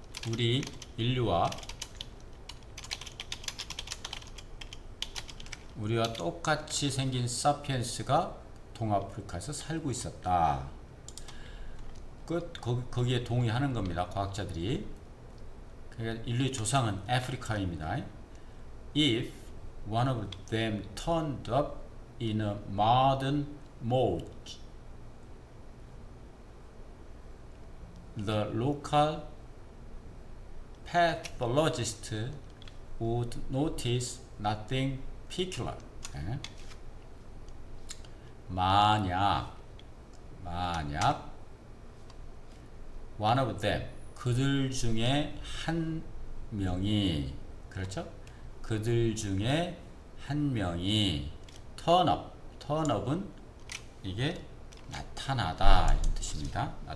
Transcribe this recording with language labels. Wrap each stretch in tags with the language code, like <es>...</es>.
<ko>우리 인류와 우리와 똑같이 생긴 사피엔스가 동아프리카에서 살고 있었다. 거기에 동의하는 겁니다. 과학자들이. 그러니까 인류의 조상은 아프리카입니다.</ko> <en>If one of them turned up in a modern mode, the local pathologist would notice nothing peculiar.</en> <ko>만약</ko> <en>one of them</en> <ko>그들 중에 한 명이 그렇죠? 그들 중에 한 명이</ko> <en>turn up</en> <ko>은 이게 나타나다 이런 뜻입니다.</ko>